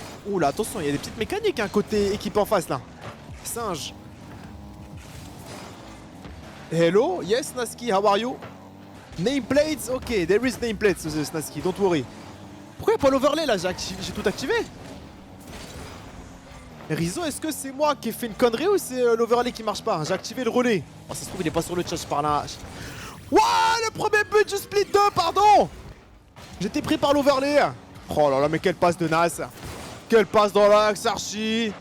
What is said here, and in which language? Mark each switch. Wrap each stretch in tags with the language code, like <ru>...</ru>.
<fr>Oula, attention, il y a des petites mécaniques hein, côté équipe en face là. Singe.</fr> <en>Hello, yes Snaski, how are you? Nameplates, ok, there is nameplates Snaski, don't worry.</en> <fr>Pourquoi il n'y a pas l'overlay là? J'ai tout activé. Rizzo, est-ce que c'est moi qui ai fait une connerie ou c'est l'overlay qui marche pas? J'ai activé le relais. Oh, ça se trouve, il est pas sur le chat, je parle là. Wouah, le premier but du split 2, pardon. J'étais pris par l'overlay. Oh là là, mais quelle passe de Nas. Quelle passe dans l'axe, Archie.</fr>